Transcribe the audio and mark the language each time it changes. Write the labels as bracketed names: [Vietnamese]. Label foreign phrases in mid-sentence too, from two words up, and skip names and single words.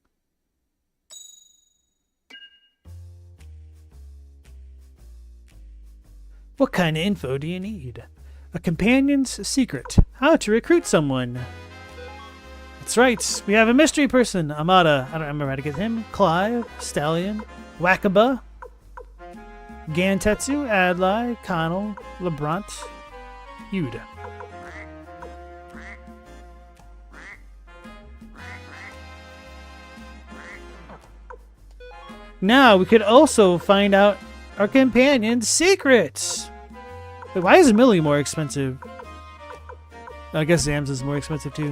[English] What kind of info do you need? A companion's secret. How to recruit someone. That's right. We have a mystery person. Amada. I don't remember how to get him. Clive. Stallion. Wakaba. Gantetsu. Adlai. Connell. Lebrant. Yuda. Now we could also find out our companion's secrets. Wait, why is Millie more expensive? I guess Zams is more expensive too.